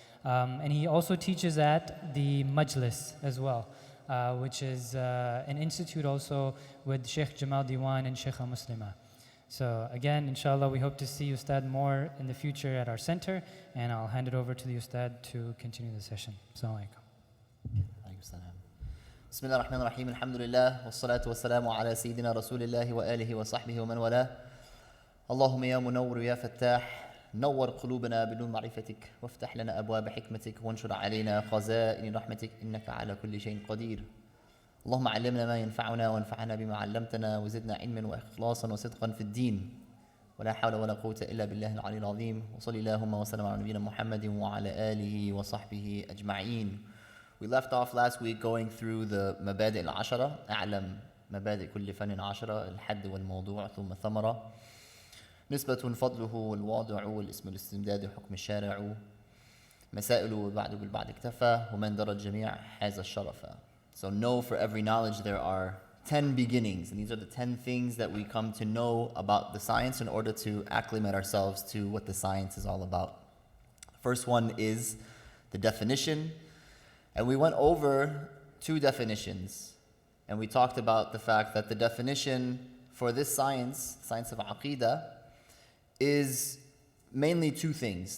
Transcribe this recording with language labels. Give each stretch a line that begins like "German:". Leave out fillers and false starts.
English: And he also teaches at the Majlis as well, which is an institute also with Sheikh Jamal Diwan and Sheikha Muslima. So again, inshallah, we hope to see Ustad more in the future at our center, and I'll hand it over to the Ustad to continue the session. Assalamu alaikum.
Arabic: بسم الله الرحمن الرحيم الحمد لله والصلاة والسلام على سيدنا رسول الله وآله وصحبه ومن والاه اللهم يا منور يا فتاح نور قلوبنا بنور معرفتك وافتح لنا أبواب حكمتك وانشر علينا خزائن رحمتك إنك على كل شيء قدير اللهم علمنا ما ينفعنا وانفعنا بما علمتنا وزدنا علما وإخلاصا وصدقا في الدين ولا حول ولا قوة إلا بالله العلي العظيم وصلي اللهم وسلم على نبينا محمد وعلى آله وصحبه أجمعين.
English: We left off last week going through the
Arabic: مبادئ العشرة أعلم مبادئ كل فن عشرة الحد والموضوع ثم الثمرة نسبة فضله والواضع والاسم الاستمداد حكم الشارع مسائل وبعد بالبعد اكتفى ومن درج جميع حاز الشرف.
English: So know for every knowledge there are 10 beginnings, and these are the 10 things that we come to know about the science in order to acclimate ourselves to what the science is all about. The first one is the definition, and we went over 2 definitions, and we talked about the fact that the definition for this science of Aqidah, is mainly 2 things.